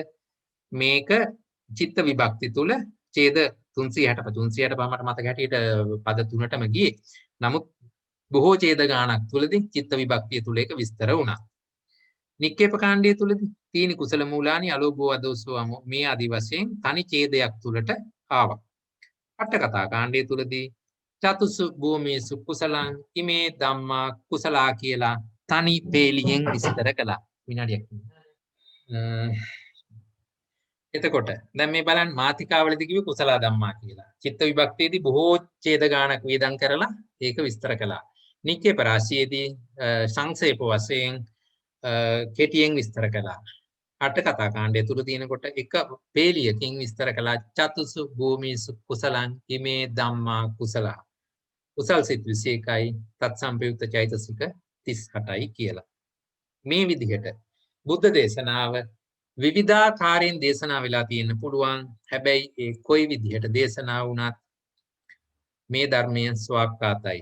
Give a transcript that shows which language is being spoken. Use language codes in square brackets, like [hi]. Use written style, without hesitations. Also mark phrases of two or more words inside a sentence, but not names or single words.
[si] මේක චිත්ත විභක්ති තුල ඡේද 360 මට මතක හැටියට පද තුනටම ගියේ. නමුත් බොහෝ ඡේද ගානක් තුලදී චිත්ත විභක්තිය තුල එක විස්තර වුණා. නික්කේප කාණ්ඩය තුලදී [pi] තීනි කුසල මූලානි අලෝභෝ අදෝසෝ [si] මේ ආදි වශයෙන් තනි ඡේදයක් තුලට ආවා. අට කතා කාණ්ඩය තුලදී [pi] චතුසු භූමිසු කුසලං ඉමේ ධම්මා කුසලා [si] කියලා තනි පේලියෙන් විස්තර කළා. විනාඩියක්. එතකොට දැන් මේ බලන්න මාතිකාවලදී කිව්වේ [pi] කුසල ධම්මා [si] කියලා. චිත්ත විභක්තියේදී බොහෝ ඡේද ගානක් වේදම් කරලා ඒක විස්තර කළා. නික්කේප රාශියේදී සංක්ෂේප වශයෙන් කෙටියෙන් විස්තර කළා. අට කතා කාණ්ඩය තුල තියෙනකොට එක පේලියකින් විස්තර කළා [pi] චතුසු භූමිසු කුසලං ඉමේ ධම්මා කුසලා. [si] කුසල් සිත් 21යි තත්සම්පයුක්ත චෛතසික 38යි කියලා. මේ විදිහට බුද්ධ දේශනාව විවිධාකාරයෙන් දේශනා වෙලා තියෙන්න පුළුවන්. හැබැයි ඒ කොයි විදිහට දේශනා වුණත් මේ ධර්මයේ ස්වාක්කාතයි.